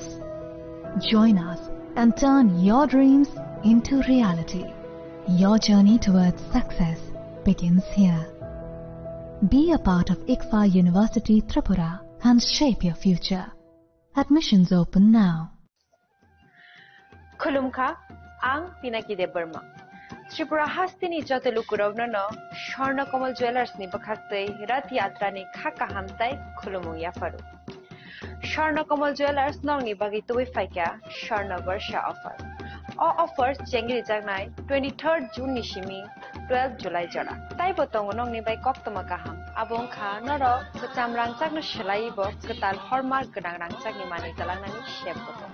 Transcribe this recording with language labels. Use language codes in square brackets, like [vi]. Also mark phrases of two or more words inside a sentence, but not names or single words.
[en] Join us and turn your dreams into reality. Your journey towards success begins here. Be a part of ICFA University Tripura and shape your future. Admissions open now. [trp] Khulumkha, ang Pinaki de Burma. Tripura hastini jatalukurogna no Sharna Kamal Jewelers ni bakhaktei Rath Yatra ni khaka hamtai khulumung yafaru. Sharna Kamal Jewelers nongni bagi tuwi faika Sharna Varsha offer. [en] All offers [trp] chengri jagnai 23rd June nishimi 12th July jara. Tai botong nongni bai koktoma kaham. Abong kha noro kecam rangcak no shelai bo ketal hormar gedang rangcak ni mani talangnani shep botong.